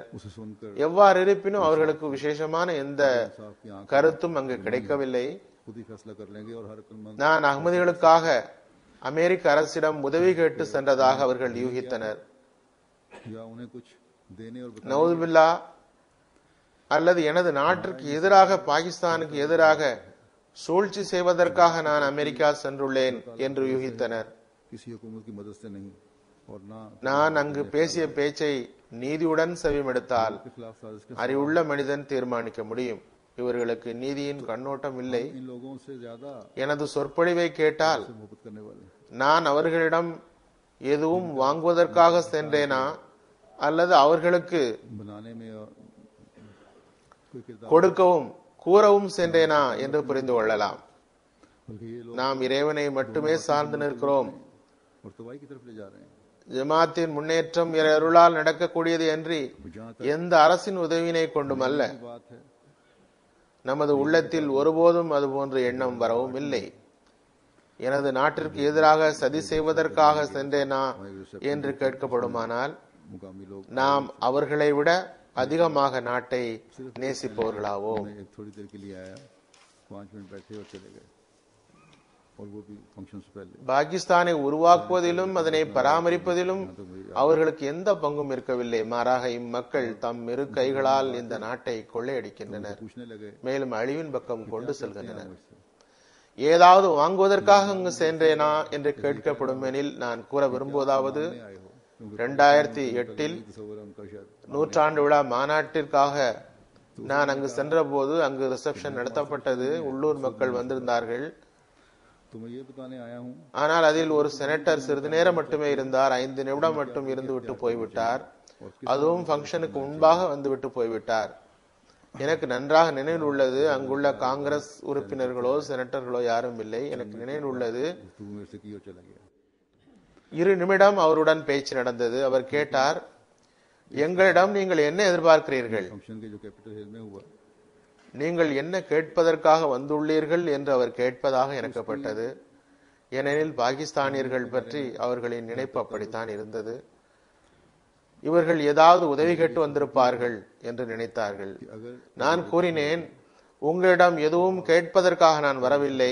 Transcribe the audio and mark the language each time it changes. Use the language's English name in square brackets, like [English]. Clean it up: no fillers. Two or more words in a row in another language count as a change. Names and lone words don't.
[Urdu] اسے سن کر [Tamil] எவ்வாறு இருப்பினும் அவர்களுக்கு விசேஷமான எந்த [Urdu] صاحب کی آنکھ [Tamil] கருத்தும் அங்கு கிடைக்கவில்லை. [Urdu] خود ہی فیصلہ کر لیں گے اور ہر عقلمند [Tamil] நான் அகமதிகளுக்காக அமெரிக்க அரசிடம் உதவி கேட்டு சென்றதாக அவர்கள் யூகித்தனர். [Urdu] یا انہیں کچھ دینے اور بتانے [Tamil] நவுதுபில்லா, அல்லது எனது நாட்டிற்கு எதிராக பாகிஸ்தானுக்கு எதிராக சூழ்ச்சி செய்வதற்காக நான் அமெரிக்கா சென்றுள்ளேன் என்று யூகித்தனர். [Urdu] کسی حکومت کی مدد سے نہیں اور نہ [Tamil] நான் அங்கு பேசிய பேச்சை நீதியுடன் செவிமெடுத்தால் [Urdu] کے خلاف سازش کے [Tamil] அறிவுள்ள மனிதன் தீர்மானிக்க முடியும். இவர்களுக்கு நீதியின் கண்ணோட்டம் இல்லை. [Urdu] ان لوگوں سے زیادہ [Tamil] எனது சொற்பொழிவை கேட்டால் [Urdu] محبت کرنے والے [Tamil] நான் அவர்களிடம் எதுவும் வாங்குவதற்காக சென்றேனா அல்லது அவர்களுக்கு [Urdu] بنانے میں اور کوئی کردار [Tamil] கொடுக்கவும் கூறவும் சென்றேனா என்று புரிந்து கொள்ளலாம். [Urdu] بلکہ یہ لوگ [Tamil] நாம் இறைவனை மட்டுமே சார்ந்து நிற்கிறோம். [Urdu] اور تباہی کی طرف لے جا رہے ہیں. [Tamil] ஜமாத்தின் முன்னேற்றம் இறை அருளால் நடக்கக்கூடியது அன்றி [Urdu] جہاں تک [Tamil] எந்த அரசின் உதவியினை கொண்டுமல்ல. [Urdu] کی بات ہے [Tamil] நமது உள்ளத்தில் ஒருபோதும் அதுபோன்ற எண்ணம் வரவும் இல்லை. எனது நாட்டிற்கு எதிராக சதி செய்வதற்காக சென்றேனா என்று கேட்கப்படுமானால் [Urdu] مقامی لوگ [Tamil] நாம் அவர்களை விட அதிகமாக நாட்டை நேசிப்பவர்களாவோம். [Urdu] میں ایک تھوڑی دیر کے لیے آیا، 5 منٹ بیٹھے اور چلے گئے اور وہ بھی فنکشن سے پہلے. [Tamil] பாகிஸ்தானை உருவாக்குவதிலும் அதனை பராமரிப்பதிலும் அவர்களுக்கு எந்த பங்கும் இருக்கவில்லை. மாறாக இம்மக்கள் தம் இரு கைகளால் இந்த நாட்டை கொள்ளையடிக்கின்றனர், [Urdu] پوچھنے لگے [Tamil] மேலும் அழிவின் பக்கம் கொண்டு செல்கின்றனர். ஏதாவது வாங்குவதற்காக அங்கு சென்றேனா என்று கேட்கப்படும் எனில் நான் கூற விரும்புவதாவது, 2008 [Urdu] تصور ہے ان کا شاید [Tamil] நூற்றாண்டு விழா மாநாட்டிற்காக நான் அங்கு சென்ற போது அங்கு ரிசப்ஷன் நடத்தப்பட்டது. உள்ளூர் மக்கள் வந்திருந்தார்கள். [Urdu] تو میں یہ بتانے آیا ہوں [Tamil] ஆனால் அதில் ஒரு செனட்டர் சிறிது நேரம் மட்டுமே இருந்தார். 5 நிமிடம் மட்டும் இருந்துவிட்டு போய்விட்டார். அதுவும் ஃபங்க்ஷனுக்கு முன்பாக வந்துவிட்டு போய்விட்டார். எனக்கு நன்றாக நினைவில் உள்ளது, அங்குள்ள காங்கிரஸ் உறுப்பினர்களோ செனட்டர்களோ யாரும் இல்லை. எனக்கு நினைவில் உள்ளது, [Urdu] تو میرے سے کی اور چلا گیا. [Tamil] 2 நிமிடம் அவருடன் பேச்சு நடந்தது. அவர் கேட்டார், எங்களிடம் நீங்கள் என்ன எதிர்பார்க்கிறீர்கள், [Urdu] فنکشن کے جو کیپیٹل ہل میں ہوا [Tamil] நீங்கள் என்ன கேட்பதற்காக வந்துள்ளீர்கள் என்று அவர் கேட்பதாக எனக்கப்பட்டது. ஏனெனில் பாகிஸ்தானியர்கள் பற்றி அவர்களின் நினைப்பு அப்படித்தான் இருந்தது. இவர்கள் ஏதாவது உதவி கேட்டு வந்திருப்பார்கள் என்று நினைத்தார்கள். நான் கூறினேன், உங்களிடம் எதுவும் கேட்பதற்காக நான் வரவில்லை.